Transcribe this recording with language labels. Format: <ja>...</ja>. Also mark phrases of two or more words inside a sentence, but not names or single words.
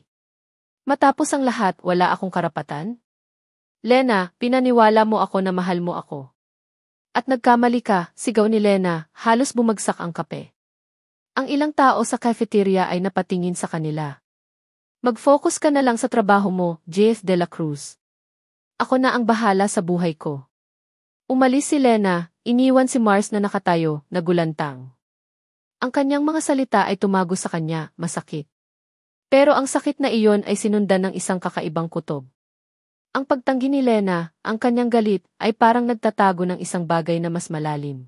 <tl>Matapos ang lahat, wala akong karapatan? Lena, pinaniwala mo ako na mahal mo ako. At nagkamali ka, sigaw ni Lena, halos bumagsak ang kape. Ang ilang tao sa cafeteria ay napatingin sa kanila. Mag-focus ka na lang sa trabaho mo, Jeff de la Cruz. Ako na ang bahala sa buhay ko. Umalis si Lena, iniwan si Mars na nakatayo, nagulantang. Ang kanyang mga salita ay tumago sa kanya, masakit. Pero ang sakit na iyon ay sinundan ng isang kakaibang kutob. Ang pagtanggi ni Lena, ang kanyang galit, ay parang nagtatago ng isang bagay na mas malalim.</tl>